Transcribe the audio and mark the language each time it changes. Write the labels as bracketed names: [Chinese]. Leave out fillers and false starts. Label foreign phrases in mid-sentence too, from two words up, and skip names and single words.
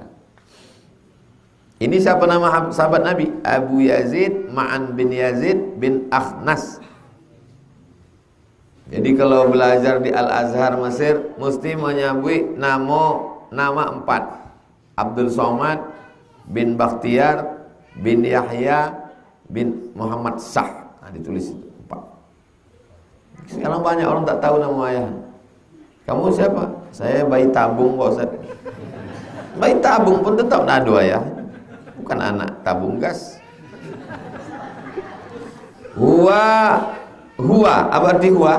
[Indonesian] Ini siapa nama sahabat Nabi? Abu Yazid Ma'an bin Yazid bin Akhnas. Jadi kalau belajar di Al-Azhar Mesir mesti menyebut nama 4. Abdul Somad bin Bakhtiar bin Yahya bin Muhammad Shah. Nah, ditulis itu 4. Sekarang banyak orang tak tahu nama ayah. Kamu siapa? Saya bayi tabung, Pak Ustaz. Bayi tabung pun tetap ada ayah. Bukan anak tabung gas. Huwa, apa arti huwa?